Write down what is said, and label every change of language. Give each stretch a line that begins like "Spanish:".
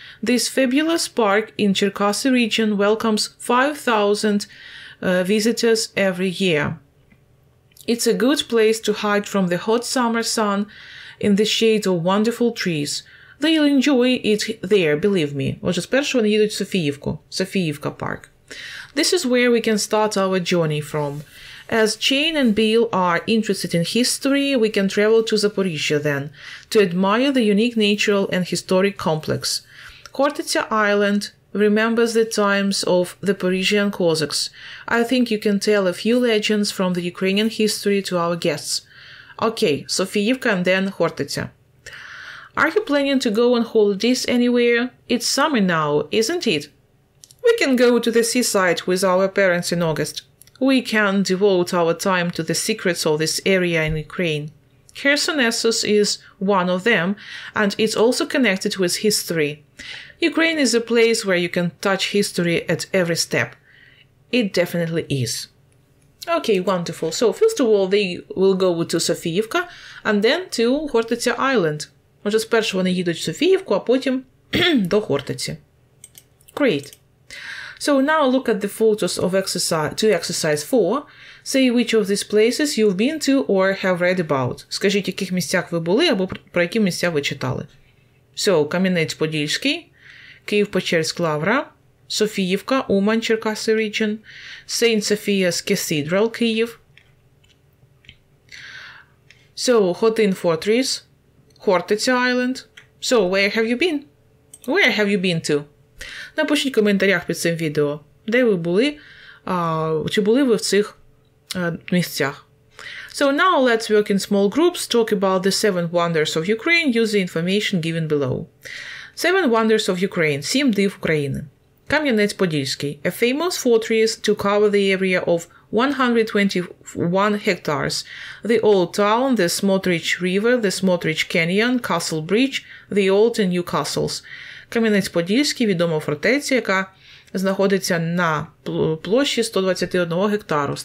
English: This fabulous park in Cherkasy region welcomes 5,000 visitors every year. It's a good place to hide from the hot summer sun in the shade of wonderful trees. They'll enjoy it there, believe me.
Ukrainian: Отже, спершу вони їдуть в Софіївку, Софіївка Парк.
English: This is where we can start our journey from. As Jane and Bill are interested in history, we can travel to Zaporizhia then, to admire the unique natural and historic complex. Khortytsia Island remembers the times of the Parisian Cossacks. I think you can tell a few legends from the Ukrainian history to our guests. Okay, Софіївка and then Khortytsia. Are you planning to go on holidays anywhere? It's summer now, isn't it? We can go to the seaside with our parents in August. We can devote our time to the secrets of this area in Ukraine. Khersonesos is one of them, and it's also connected with history. Ukraine is a place where you can touch history at every step. It definitely is. Okay, wonderful. So, first of all, they will go to Софіївка, and then to Khortytsia Island.
Ukrainian: Отже, спершу вони їдуть в Софіївку, а потім до Хортиці.
English: Great. So now look at the photos of exercise 4. Say which of these places you've been to or have read about.
Ukrainian: Скажіть, в яких місцях ви були або про які місця ви читали. So, Кам'янець-Подільський, Київ-Печерськ Лавра, Софіївка, Умань, Черкаси region, St.
English: Sophia's Cathedral, Київ. So, Хотин Fortress, Хортиця Island. So, where have you been? Where have you been to?
Ukrainian: Напишіть в коментарях під цим відео, де ви були, чи були ви в цих місцях.
English: So now let's work in small groups, talk about the 7 wonders of Ukraine, use the information given below. 7 wonders of Ukraine,
Ukrainian: 7 див України. Кам'янець-Подільський.
English: A famous fortress to cover the area of 121 hectares. The Old Town, the Смотрич River, the Смотрич Canyon, Castle Bridge, the Old and New Castles.
Ukrainian: Кам'янець-Подільський – відома фортеця, яка знаходиться на площі 121 гектару.